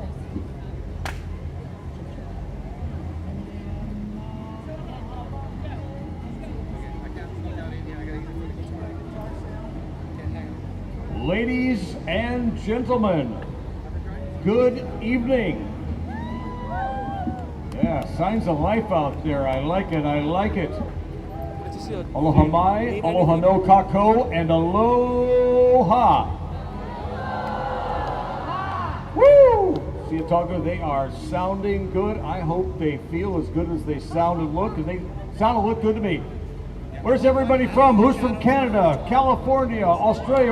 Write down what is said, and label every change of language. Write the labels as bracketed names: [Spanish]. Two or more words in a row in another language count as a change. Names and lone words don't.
[English] Ladies and gentlemen, good evening. Yeah, signs of life out there. I like it. [Hawaiian] Aloha mai, aloha no kako, and aloha. [English] Woo! See you talking. They are sounding good. I hope they feel as good as they sound and look, because they sound and look good to me. Where's everybody from? Who's from Canada, California, Australia?